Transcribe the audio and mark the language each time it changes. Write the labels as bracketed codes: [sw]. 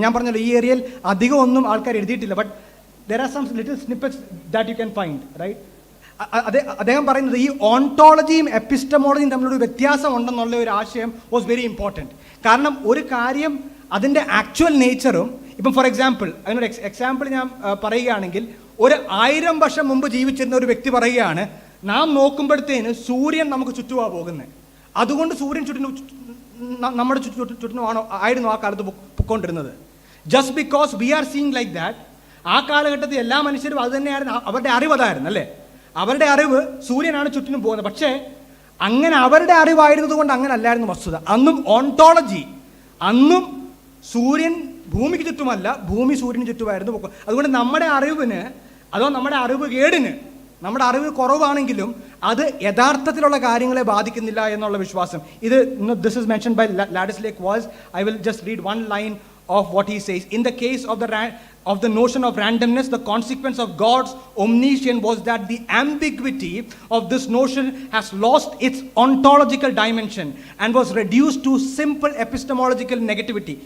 [ml] ഞാൻ പറഞ്ഞല്ലോ ഈ ഏരിയയിൽ അധികം ഒന്നും ആൾക്കാർ എഴുതിയിട്ടില്ല, but [en] there are some little snippets that you can find, right? [ml] അദ്ദേഹം പറയുന്നത് ഈ ഓണ്ടോളജിയും എപ്പിസ്റ്റമോളജിയും തമ്മിലൊരു വ്യത്യാസം ഉണ്ടെന്നുള്ള ഒരു ആശയം [en] Was very important. [ml] കാരണം ഒരു കാര്യം അതിൻ്റെ ആക്ച്വൽ നേച്ചറും, ഇപ്പം ഫോർ എക്സാമ്പിൾ, അതിനൊരു എക്സാമ്പിൾ ഞാൻ പറയുകയാണെങ്കിൽ, 1000 വർഷം മുമ്പ് ജീവിച്ചിരുന്ന ഒരു വ്യക്തി പറയുകയാണ്, നാം നോക്കുമ്പോഴത്തേന് സൂര്യൻ നമുക്ക് ചുറ്റുമാണ് പോകുന്നത്, അതുകൊണ്ട് സൂര്യൻ നമ്മുടെ ചുറ്റിനുമാണോ ആയിരുന്നു ആ കാലത്ത് പൊയ്ക്കൊണ്ടിരുന്നത്. [en] just because we are seeing like that, [ml] ആ കാലഘട്ടത്തിൽ എല്ലാ മനുഷ്യരും അത് തന്നെയായിരുന്നു, അവരുടെ അറിവ് അതായിരുന്നു അല്ലേ. അവരുടെ അറിവ് സൂര്യനാണ് ചുറ്റിനും പോകുന്നത്. പക്ഷേ അങ്ങനെ അവരുടെ അറിവായിരുന്നത് കൊണ്ട് അങ്ങനെ അല്ലായിരുന്നു വസ്തുത. അന്നും ഓണ്ടോളജി, അന്നും സൂര്യൻ ഭൂമിക്ക് ചുറ്റുമല്ല, ഭൂമി സൂര്യന് ചുറ്റുമായിരുന്നു. അതുകൊണ്ട് നമ്മുടെ അറിവിന്, അതോ നമ്മുടെ അറിവ് കേടിന്, നമ്മുടെ അറിവ് കുറവാണെങ്കിലും അത് യഥാർത്ഥത്തിലുള്ള കാര്യങ്ങളെ ബാധിക്കുന്നില്ല എന്നുള്ള വിശ്വാസം. [en] This is mention by Ladislaw was, I will just read one line of what he says. In the case of the notion of randomness, the consequence of God's omniscience was that the ambiguity of this notion has lost its ontological dimension and was reduced to simple epistemological negativity.